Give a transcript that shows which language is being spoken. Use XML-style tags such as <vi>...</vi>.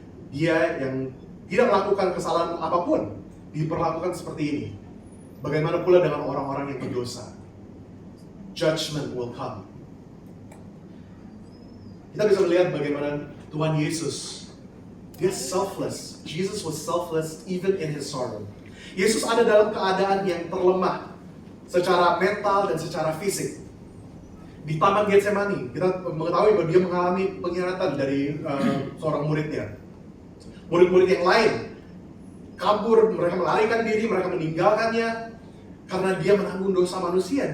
<id>Dia yang tidak melakukan kesalahan apapun diperlakukan seperti ini. Bagaimana pula dengan orang-orang yang berdosa?</id> <en>Judgment will come.</en> <id>Kita bisa melihat bagaimana Tuhan Yesus Dia selfless.</id> <en>Jesus was selfless even in his sorrow.</en> <id>Yesus ada dalam keadaan yang terlemah secara mental dan secara fisik. Di Taman Getsemani, kita mengetahui bahwa dia mengalami pengkhianatan dari seorang muridnya. Murid-murid yang lain kabur, mereka melarikan diri, mereka meninggalkannya karena dia menanggung dosa manusia.</id>